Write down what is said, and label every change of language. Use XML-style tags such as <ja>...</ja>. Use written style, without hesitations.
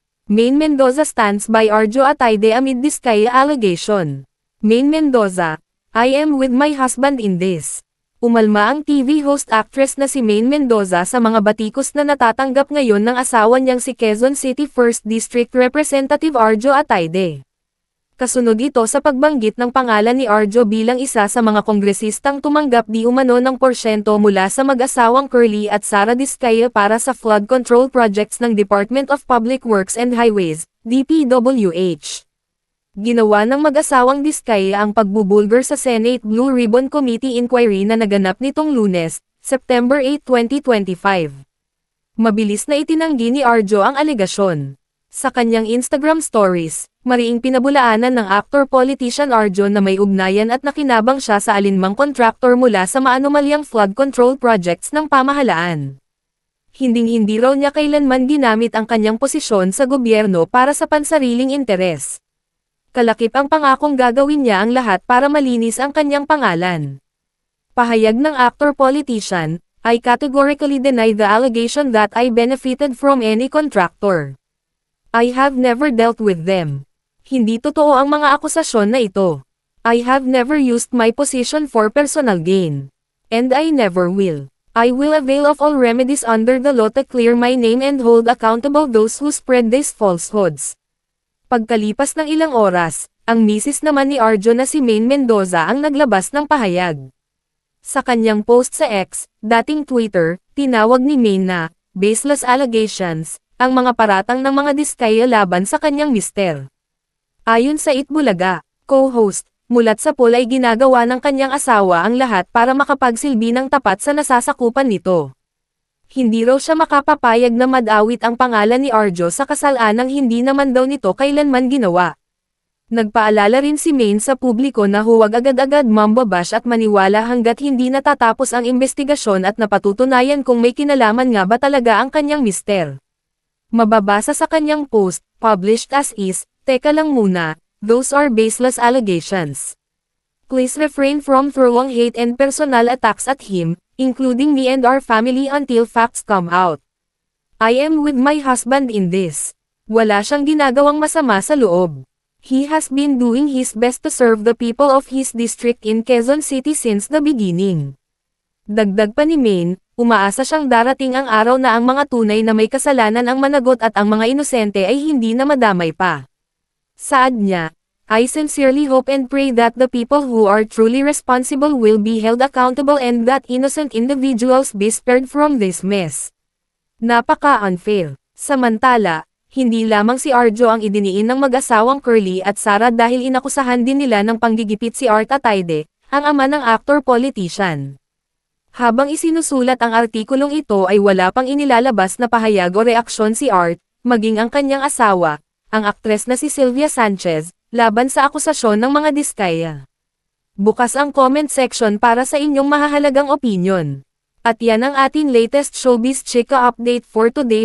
<en>Maine Mendoza stands by Arjo Atayde amid Diskaya allegation. Maine Mendoza, I am with my husband in this.</en> <tl>Umalma ang TV host actress na si Maine Mendoza sa mga batikos na natatanggap ngayon ng asawa niyang si Quezon City 1st District Representative Arjo Atayde. Kasunod ito sa pagbanggit ng pangalan ni Arjo bilang isa sa mga kongresistang tumanggap di umano ng porsyento mula sa mag-asawang Curly at Sara Diskaya para sa flood control projects ng Department of Public Works and Highways, DPWH. Ginawa ng mag-asawang Diskaya ang pagbubulgar sa Senate Blue Ribbon Committee Inquiry na naganap nitong Lunes, September 8, 2025. Mabilis na itinanggi ni Arjo ang alegasyon. Sa kanyang Instagram stories, mariing pinabulaanan ng actor-politician Arjo na may ugnayan at nakinabang siya sa alinmang kontraktor mula sa maanumalyang flood control projects ng pamahalaan. Hinding-hindi raw niya kailanman ginamit ang kanyang posisyon sa gobyerno para sa pansariling interes. Kalakip ang pangakong gagawin niya ang lahat para malinis ang kanyang pangalan. Pahayag ng actor-politician,</tl> <en>I categorically deny the allegation that I benefited from any contractor. I have never dealt with them.</en> <tl>Hindi totoo ang mga akusasyon na ito.</tl> <en>I have never used my position for personal gain. And I never will. I will avail of all remedies under the law to clear my name and hold accountable those who spread these falsehoods.</en> <tl>Pagkalipas ng ilang oras, ang misis naman ni Arjo na si Maine Mendoza ang naglabas ng pahayag. Sa kanyang post sa X, dating Twitter, tinawag ni Maine na</tl> <en>baseless allegations</en> <tl>ang mga paratang ng mga Diskaya laban sa kanyang mister. Ayon sa Itbulaga, co-host, mulat sa poll ay ginagawa ng kanyang asawa ang lahat para makapagsilbi ng tapat sa nasasakupan nito. Hindi raw siya makapapayag na madawit ang pangalan ni Arjo sa kasalanang hindi naman daw nito kailanman ginawa. Nagpaalala rin si Maine sa publiko na huwag agad-agad mambabash at maniwala hanggat hindi natatapos ang investigasyon at napatutunayan kung may kinalaman nga ba talaga ang kanyang mister. Mababasa sa kanyang post,</tl> <en>published as is,</en> <tl>teka lang muna,</tl> <en>those are baseless allegations. Please refrain from throwing hate and personal attacks at him, including me and our family until facts come out. I am with my husband in this.</en> <tl>Wala siyang ginagawang masama sa loob.</tl> <en>He has been doing his best to serve the people of his district in Quezon City since the beginning.</en> <tl>Dagdag pa ni Maine, umaasa siyang darating ang araw na ang mga tunay na may kasalanan ang managot at ang mga inosente ay hindi na madamay pa. Saad niya,</tl> <en>I sincerely hope and pray that the people who are truly responsible will be held accountable and that innocent individuals be spared from this mess.</en> <tl>Napaka-unfair. Samantala, hindi lamang si Arjo ang idiniin ng mag-asawang Curly at Sara dahil inakusahan din nila ng panggigipit si Art Atayde, ang ama ng actor-politician. Habang isinusulat ang artikulong ito ay wala pang inilalabas na pahayag o reaksyon si Art, maging ang kanyang asawa, ang aktres na si Sylvia Sanchez, laban sa akusasyon ng mga Diskaya. Bukas ang comment section para sa inyong mahahalagang opinion. At yan ang ating latest showbiz chika update</tl> <en>for today.</en>